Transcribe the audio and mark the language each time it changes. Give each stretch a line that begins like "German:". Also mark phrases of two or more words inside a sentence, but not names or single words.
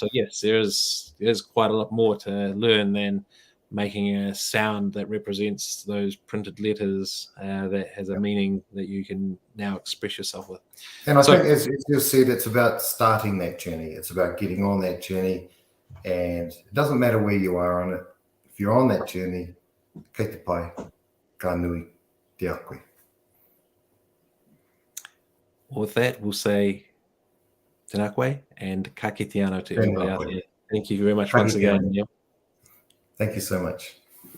English: So yes, there's quite a lot more to learn than making a sound that represents those printed letters that has a meaning that you can now express yourself with. And I think, as you said, it's about starting that journey. It's about getting on that journey. And it doesn't matter where you are on it. If you're on that journey,
Māori: kei te pai, ka nui te akwe.
English: With that, we'll say
Māori: tēnā koe
English: and
Māori: ka kite anō
English: to everybody out there. Thank you very much once again, Neil. Thank you so much.